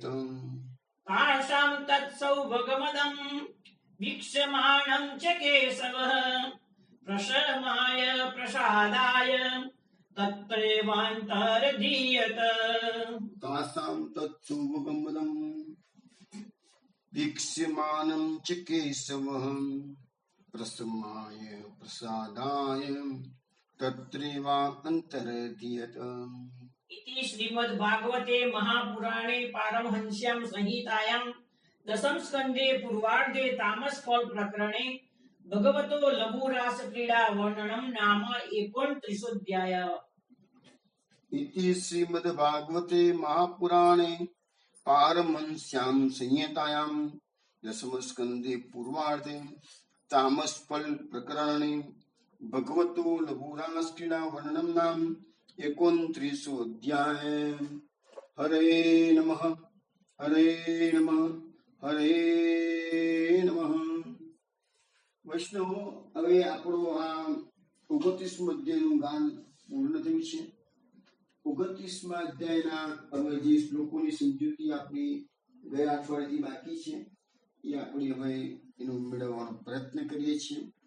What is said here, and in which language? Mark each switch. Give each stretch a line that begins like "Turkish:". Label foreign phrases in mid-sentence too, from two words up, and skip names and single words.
Sanskrit: तासाम तत्सौभगमदं वीक्ष्यमाणं च केशवः प्रशमाय प्रसादाय तत्रेवांतरधीयत तासां तत्सुभगमदं वीक्ष्यमाणं च केशवः प्रसमाय प्रसादाय तत्रेवांतरधीयत इति श्रीमद्भागवते महापुराणे पारमहंस्यां संहितायां दशम स्कंदे पूर्वार्धे तामसफल प्रकरणे भगवतो लघुरास क्रीडा वर्णनम नाम 29 इति श्रीमद्भागवते महापुराणे पारमहंस्यां संहितायां दशमस्कन्धे पूर्वार्धे तामसफल प्रकरणे भगवतो लघुरासक्रीडा वर्णनम नाम 29 अध्याय। हरे नमः हरे नमः हरे नमः।
Gujarati: વૈષ્ણવો, હવે આપણું આ 29મું અધ્યાયનું ગાન પૂર્ણ થયું છે. 29મા અધ્યાયના હવે જે શ્લોકોની સમજૂતી આપણી ગયા અઠવાડિયાથી બાકી છે એ આપણે હવે એનો મેળવવાનો પ્રયત્ન કરીએ છીએ.